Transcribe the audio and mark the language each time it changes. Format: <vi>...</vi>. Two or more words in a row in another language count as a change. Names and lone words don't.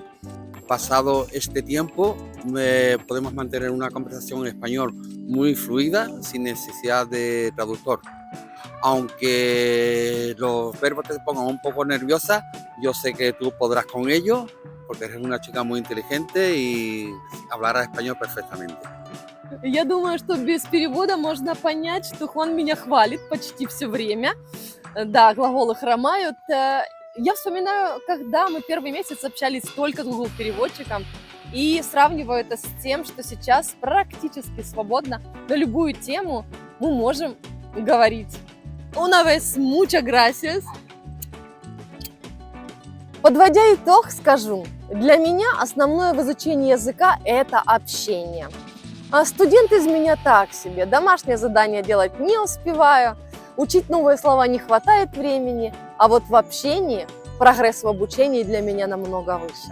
<es>Pasado este tiempo podemos mantener una conversación en español muy fluida sin necesidad de traductor. Aunque los verbos te pongan un poco nerviosa, yo sé que tú podrás con ello porque eres una chica muy inteligente y hablarás español perfectamente.</es> <ru>Я думаю, что без перевода можно понять, что Хуан меня хвалит почти все время. Да, глаголы хромают. Я вспоминаю, когда мы первый месяц общались только с Google переводчиком и сравниваю это с тем, что сейчас практически свободно на любую тему мы можем говорить.</ru> <es>Una vez, muchas gracias.</es> <ru>Подводя итог, скажу, для меня основное в изучении языка – это общение. А студент из меня так себе, домашнее задание делать не успеваю, учить новые слова не хватает времени, а вот в общении прогресс в обучении для меня намного выше.</ru>